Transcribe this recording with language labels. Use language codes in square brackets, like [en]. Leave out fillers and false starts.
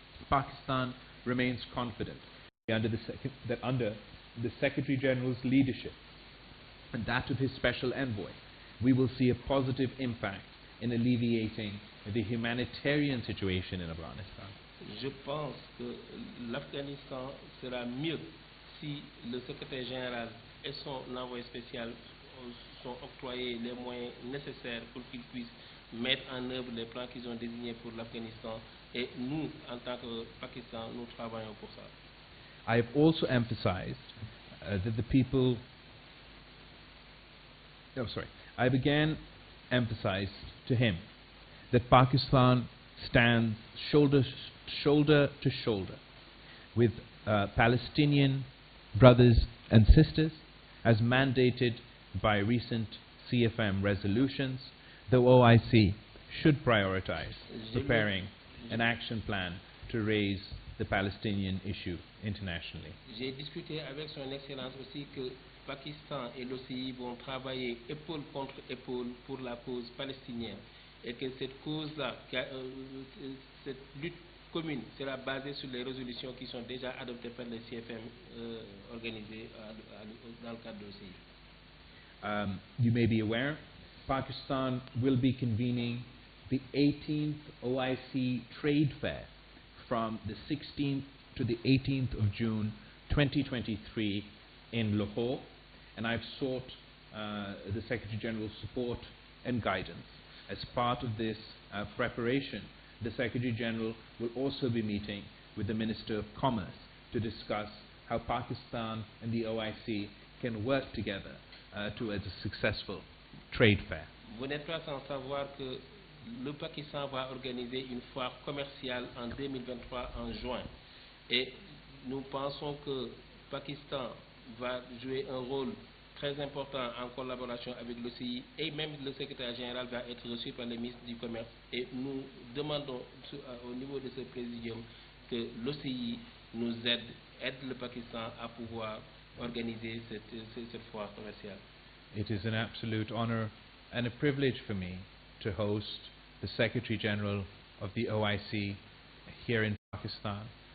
[en] Pakistan remains confident that under the Secretary General's leadership and that of his Special Envoy, we will see a positive impact in alleviating the humanitarian situation in Afghanistan. [fr] Je pense que l'Afghanistan sera mieux si le secrétaire général et son envoyé spécial sont octroyés les moyens nécessaires pour qu'ils puissent mettre en œuvre les plans qu'ils ont désignés pour l'Afghanistan. Et nous, en tant que Pakistan, nous travaillons pour ça. [en] I have also emphasized that the people... I have again emphasized to him that Pakistan stands shoulder to shoulder with Palestinian brothers and sisters, as mandated by recent CFM resolutions. The OIC should prioritize preparing an action plan to raise the Palestinian issue internationally. [fr] J'ai discuté avec son Excellence aussi que Pakistan et l'OCI vont travailler épaule contre épaule pour la cause palestinienne et que cette cause-là, cette lutte commune sera basée sur les résolutions qui sont déjà adoptées par les CFM organisées dans le cadre de l'OCI. [en] You may be aware, Pakistan will be convening the 18th OIC Trade Fair from the 16th to the 18th of June 2023 in Lahore, and I've sought the Secretary General's support and guidance. As part of this preparation, the Secretary General will also be meeting with the Minister of Commerce to discuss how Pakistan and the OIC can work together towards a successful trade fair. [fr] Vous n'êtes pas sans savoir que le Pakistan va organiser une foire commerciale en 2023 en juin. Et nous pensons que le Pakistan va jouer un rôle très important en collaboration avec l'OCI, et même le secrétaire général va être reçu par le ministre du Commerce. Et nous demandons au niveau de ce présidium que l'OCI nous aide le Pakistan à pouvoir organiser cette foire commerciale. [en] It is an absolute honor and a privilege for me to host the Secretary General of the OIC here in Pakistan.